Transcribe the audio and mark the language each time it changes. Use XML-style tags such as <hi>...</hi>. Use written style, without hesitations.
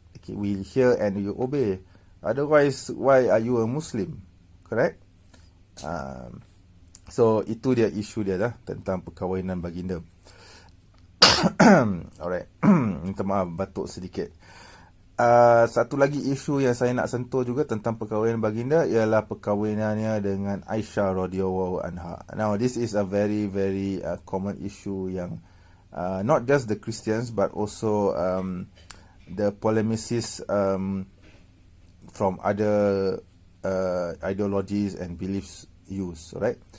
<en>Okay, we hear and you obey. Otherwise, why are you a Muslim? Correct?</en> <ms>So itu dia isu dia dah tentang perkahwinan baginda. Alright. Minta maaf, batuk sedikit. Satu lagi isu yang saya nak sentuh juga tentang perkahwinan baginda ialah perkahwinannya dengan Aisyah radhiyallahu anha.</ms> <en>Now this is a very very common issue yang not just the Christians but also the polemicists from other ideologies and beliefs use, right?</en>